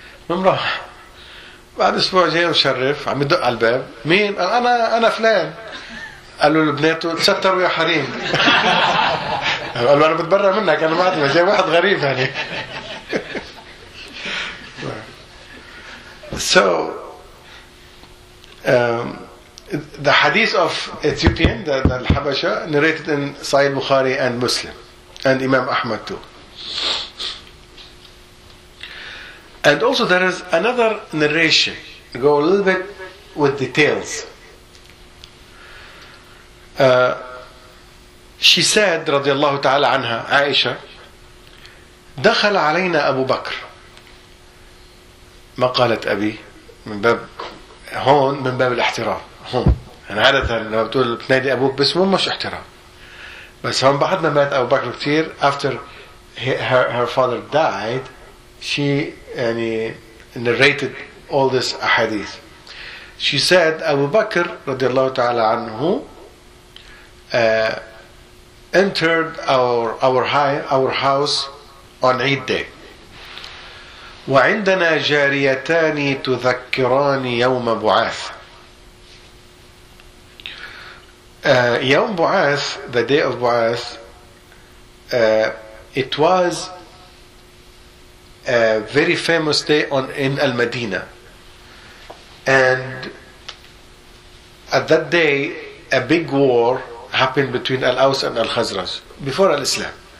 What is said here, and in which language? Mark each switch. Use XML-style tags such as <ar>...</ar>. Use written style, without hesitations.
<ar>ممرح. بعد اسبوع جاي مشرف عم يدق على الباب، مين؟ انا فلان. قالوا لبناته تستروا يا حريم. قالوا انا بتبرى منك، انا ما ادري جاي واحد غريب يعني.</ar> <en>So the hadith of Ethiopian, the Habasha, narrated in Sahih Bukhari and Muslim, and Imam Ahmad too. And also there is another narration, go a little bit with details. She said,</en> <ar>رضي الله تعالى عنها, عائشة, دخل علينا أبو بكر. ما قالت أبي، من باب هون، من باب الاحترام هون. يعني عادة لما بتقول بتنادي أبوك باسمه مش احترام، بس هون بعد ما مات أبو بكر كتير،</ar> <en>after her father died, she</en> <ar>يعني</ar> <en>narrated all this ahadith. She said أبو بكر</en> <ar>رضي الله تعالى عنه</ar> <en>entered our house on Eid day.</en> <ar>وعندنا جاريتان تذكران يوم بعاث.</ar> <en>يوم بعاث, the day of بعاث, it was a very famous day in Al-Madina. And at that day, a big war happened between Al-Aws and Al-Khazraj before Al-Islam.</en>